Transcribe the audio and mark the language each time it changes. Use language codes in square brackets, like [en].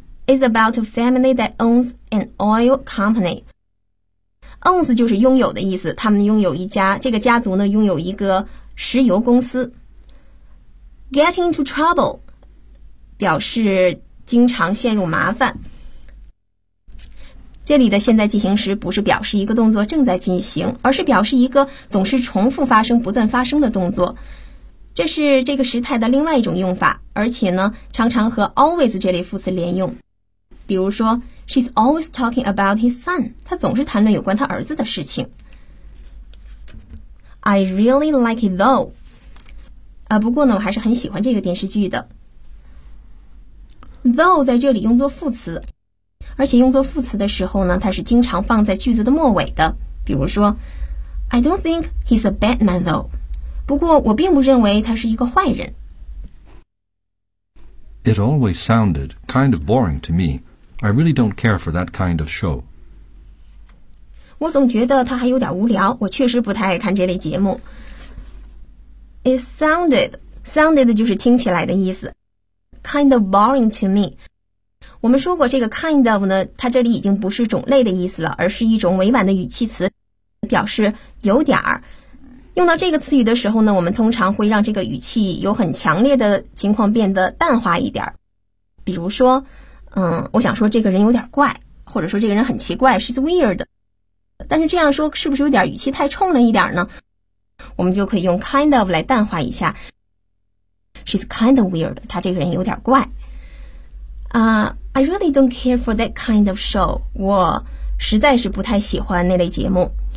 [en] is about a family that owns an oil company. [zh] Owns 就是拥有的意思，他们拥有一家，这个家族呢拥有一个石油公司。 [en] Getting into trouble [zh] 表示经常陷入麻烦。这里的现在进行时不是表示一个动作正在进行，而是表示一个总是重复发生、不断发生的动作。这是这个时态的另外一种用法，而且呢，常常和 always 这类副词连用。比如说 [en] ，She's always talking about his son. [zh] 她总是谈论有关她儿子的事情。 [en] I really like it though. [zh] 不过呢，我还是很喜欢这个电视剧的。Though 在这里用作副词，而且用作副词的时候呢，它是经常放在句子的末尾的。比如说 [en] ，I don't think he's a bad man though. [zh] 不过我并不认为他是一个坏人。 [en] It always sounded kind of boring to me. I really don't care for that kind of show. [zh] 我总觉得它还有点无聊，我确实不太爱看这类节目。 [en] It sounded [zh] 就是听起来的意思。 [en] Kind of boring to me. [zh] 我们说过这个 kind of 呢，它这里已经不是种类的意思了，而是一种委婉的语气词，表示有点儿。用到这个词语的时候呢，我们通常会让这个语气有很强烈的情况变得淡化一点。比如说，我想说这个人有点怪，或者说这个人很奇怪 ， [en] she's weird。 [zh] 但是这样说是不是有点语气太冲了一点呢？我们就可以用 kind of 来淡化一下。 [en] She's kind of weird. [zh] 她这个人有点怪。 [en] I really don't care for that kind of show. [zh] 我实在是不太喜欢那类节目。